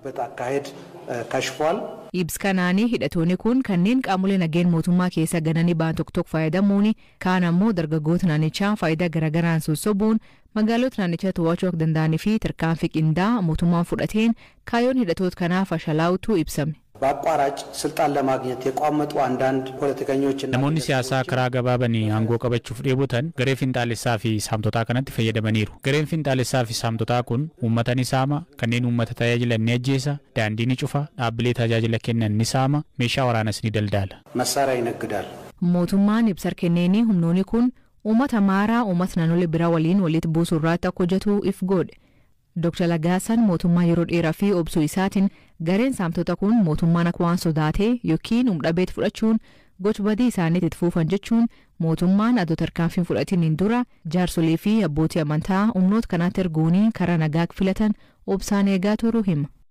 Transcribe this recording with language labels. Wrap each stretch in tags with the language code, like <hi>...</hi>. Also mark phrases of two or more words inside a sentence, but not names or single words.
<om>Ibs kanaanii hidhattoonni kun kanneen qaamolee nageen mootummaa keessa gananii ba'an tokko fayyadamuun kaan ammoo dargaggoota naannichaa faayidaa garagaraan sossobuun magaalota naannichaa to'achuu akka danda'anii fi tarkaanfii qindaa'aa mootummaan fudhateen kaayyoon hidhattoota kanaa fashalaa'utu ibsame.</om> <am>በአቋራጭ ስልጣን ለማግኘት የቋመጡ አንዳንድ ፖለቲከኞችና</am> <om>namoonni siyaasaa karaa gabaabanii aangoo qabachuuf dheebotan garee finxaalessaa fi saamtotaa kanatti fayyadamaniiru. Gareen finxaalessaa fi saamtotaa kun uummata ni saama, kanneen uummata tajaajilan ni ajjeesa, daandii ni cufa, dhaabbilee tajaajila kennan ni saama, meeshaa waraanas ni daldaala.</om> <am>መሳሪያ ይነግዳል።</am> <om>mootummaan ibsa kenneen humnoonni kun uummata maaraa uummata naannolee biraa waliin walitti buusuu irratti akka hojjetu if godhe. Dr. Lagaasan mootummaa yeroo dheeraa fi obsuu isaatiin gareen saamtota kun mootummaan akka waan sodaatee yookiin humdhabeet fudhachuun gocha badii isaaniitti itti fufan jechuun mootummaan adoo tarkaanfiin fudhatiin dura jaarsolii fi abbootii amantaa humnoota kanaatti erguun karaa nagaa filatan obsaan eegaa turuu hima.</om>